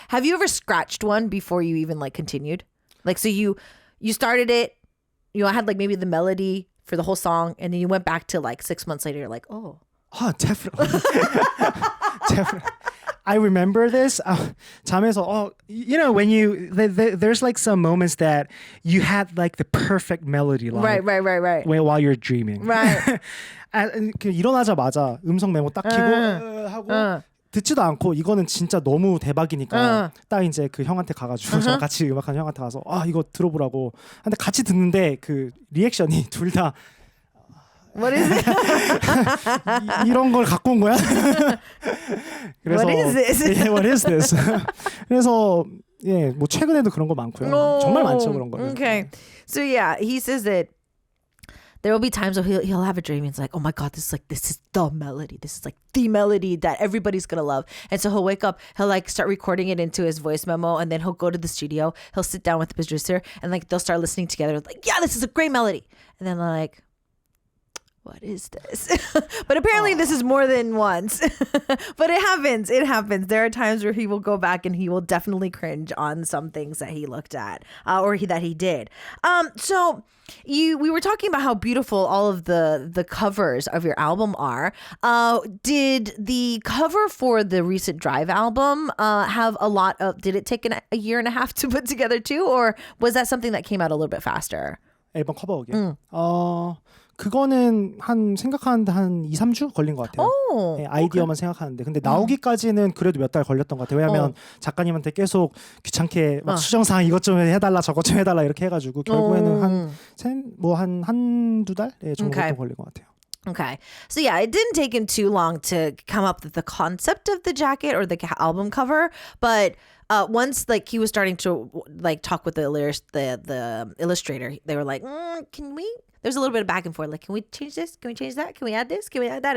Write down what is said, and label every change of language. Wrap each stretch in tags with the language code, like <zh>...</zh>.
<en>Have you ever scratched one before you even like continued? Like, so you started it, you know, had like maybe the melody for the whole song, and then you went back to like 6 months later, you're like, oh. Oh, definitely. Definitely. I remember this.</en> <ko>잠에서,</ko> <en>you know, when there's like some moments that you had like the perfect melody line. Right. While you're dreaming. Right.</en> <ko>일어나자마자 음성 메모 딱 켜고 하고 듣지도 않고 이거는 진짜 너무 대박이니까 딱 이제 그 형한테 가가지고 저랑 같이 음악하는 형한테 가서 이거 들어보라고. 근데 같이 듣는데 그 리액션이 둘 다</ko> <en>What is it?</en> <ko>이런 걸 갖고 온 거야? 그래서</ko> <en>What is this? Yeah, what is this?</en> <ko>그래서 예, 뭐 최근에도 그런 거 많고요. 정말 많죠 그런 거.</ko> <en>Okay, so yeah, he says that there will be times where he'll have a dream and it's like, oh my god, this is the melody. This is like the melody that everybody's gonna love. And so he'll wake up, he'll like start recording it into his voice memo, and then he'll go to the studio, he'll sit down with the producer, and like they'll start listening together. Like, yeah, this is a great melody. And then they're like, what is this? But apparently this is more than once. But it happens. There are times where he will go back and he will definitely cringe on some things that he looked at that he did. So we were talking about how beautiful all of the covers of your album are. Did the cover for the recent Drive album have a lot of, did it take a year and a half to put together too? Or was that something that came out a little bit faster?</en> <ko>앨범 커버하기. 그거는 생각하는데 한 2, 3주 걸린 것 같아요. 네, 아이디어만 생각하는데. 근데 나오기까지는 그래도 몇 달 걸렸던 것 같아요. 왜냐하면 작가님한테 계속 귀찮게 막 수정사항 이것 좀 해달라 저것 좀 해달라 이렇게 해가지고 결국에는 한두 달 정도 걸린 것 같아요.</ko> <en>Okay. So yeah, it didn't take him too long to come up with the concept of the jacket or the album cover, but once like he was starting to like talk with the illustrator, they were like, there's a little bit of back and forth. Like, can we change this? Can we change that? Can we add this? Can we add that?</en>